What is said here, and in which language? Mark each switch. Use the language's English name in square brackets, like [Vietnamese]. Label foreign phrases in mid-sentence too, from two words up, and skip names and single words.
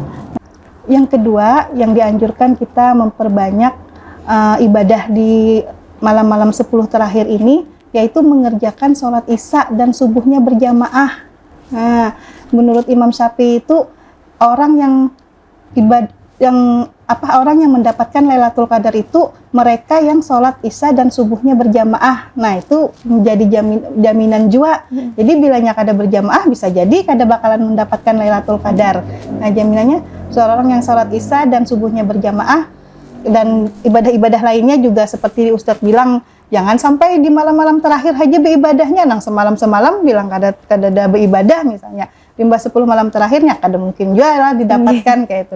[Indonesian] Yang kedua, yang dianjurkan kita memperbanyak ibadah di malam-malam 10 terakhir ini, yaitu mengerjakan sholat isya dan subuhnya berjamaah. Nah, menurut Imam Syafi'i itu orang yang orang yang mendapatkan Lailatul Qadar itu mereka yang sholat isya dan subuhnya berjamaah. Nah, itu menjadi jaminan jua. Jadi bilanya kada berjamaah bisa jadi kada bakalan mendapatkan Lailatul Qadar. Nah, jaminannya seorang yang sholat isya dan subuhnya berjamaah dan ibadah-ibadah lainnya juga seperti Ustadz bilang, jangan sampai di malam-malam terakhir aja beribadahnya, nang semalam-semalam bilang kada ada beribadah misalnya. Di 10 malam terakhirnya kada mungkin juga lah didapatkan kayak itu.